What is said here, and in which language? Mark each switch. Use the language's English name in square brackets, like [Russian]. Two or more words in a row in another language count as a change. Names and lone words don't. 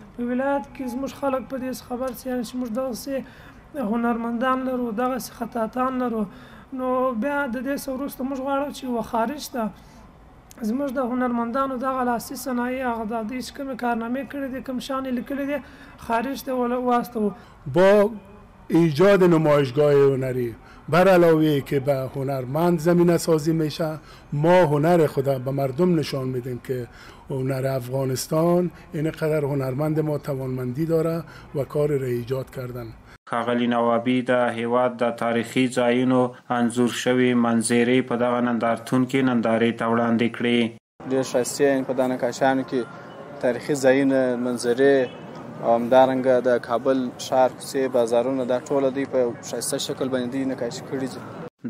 [Pashto] په ولایت کې زموږ خلک په دې خبر شي چې موږ دغسې هنرمندان لرو، دغسې خطاطان لرو، نو بیا د دې څه وروسته موږ غواړو چې خارج ته زموږ د هنرمندانو دغه لاسي صنایع هغه د دوی چې کومې کارنامې کړي دي، کوم شیان یې لیکلي دي، خارج ته واستوو. [Persian] با ایجاد نمایشگاه هنری بر علاوه که به هنرمند زمینه سازی میشه، ما هنر خود به مردم نشان میدیم که هنر افغانستان اینقدر هنرمند ما توانمندی داره و کار را ایجاد کردن. [Pashto] ښاغلي نوابي د هیواد د تاریخي ځایونو انځور شوي منظرې په دغه نندارتون کې نندارې ته وړاندې کړې. ډېر ښایسته په دا نقاشیانو کې تاریخي ځایونه، منظرې او همدارنګه د کابل ښار کوڅې، بازارونه، دا ټوله دوی په ښایسته شکل باندې دوی نقاشي کړي دي.